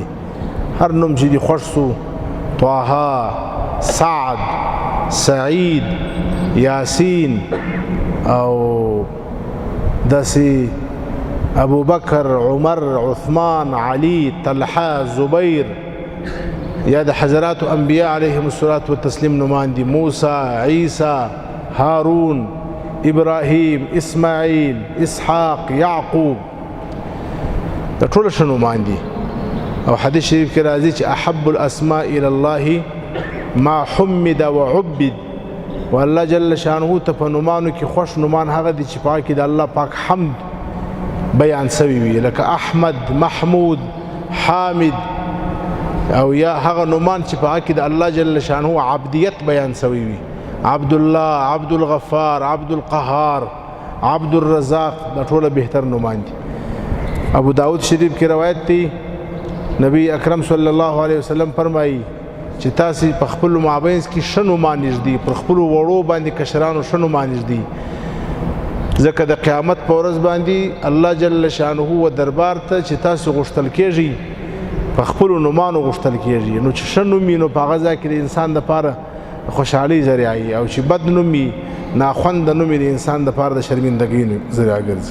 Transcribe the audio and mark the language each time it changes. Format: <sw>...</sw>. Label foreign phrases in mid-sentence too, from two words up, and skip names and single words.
<ps>هر نوم چې دي خوښ سو، طه، سعد، سعید، یاسین او داسې ابو بکر، عمر، عثمان، علی، طلحه، زبیر، یا د حضرات انبیاء</ps> <ar>علیهم الصلاة والتسلیم</ar> <ps>نومان دي، موسی، عیسی، هارون، ابراهیم، اسماعیل، اسحاق، یعقوب، دا ټول ښه نومان دي. او حدیث شریف کې راځي چې</ps> <ar>احب الاسماء الى الله ما حمد وعبد،</ar> <ps>والله</ps> <ar>جل شانه</ar> <ps>ته په نومانو کې خوښ نومان هغه دي چې پاک د الله پاک حمد بیان سوی وي، لکه احمد، محمود، حامد، او یا هغه نومان چې پاک د الله</ps> <ar>جل شانه</ar> <ps>عبدیت بیان سوی وي، عبد الله، عبد الغفار، عبد القهار، عبد الرزاق، دا ټول بهتر نومان دي. ابو داود شریف کې روایت دی نبی اکرم</ps> <ar>صلی الله علیه وسلم</ar> <ps>فرمایي چې تاسو په خپل مابینس کې ښه نومان نږدې، پر خپلو وړو باندې کشرانو ښه نومان نږدې، ځکه د قیامت په ورځ باندې الله</ps> <ar>جل شانه</ar> <ps>و دربار ته چې تاسو غوښتل کېږي په خپلو نومانو غوښتل کېږي، نو چې ښه نوم وي نو په هغه ځای کې د انسان دپاره خوشحالۍ ذریعه وي، او چې بد نوم وي، ناخونده نوم وي، د انسان دپاره د شرمندګۍ ذریعه ګرځي.</ps>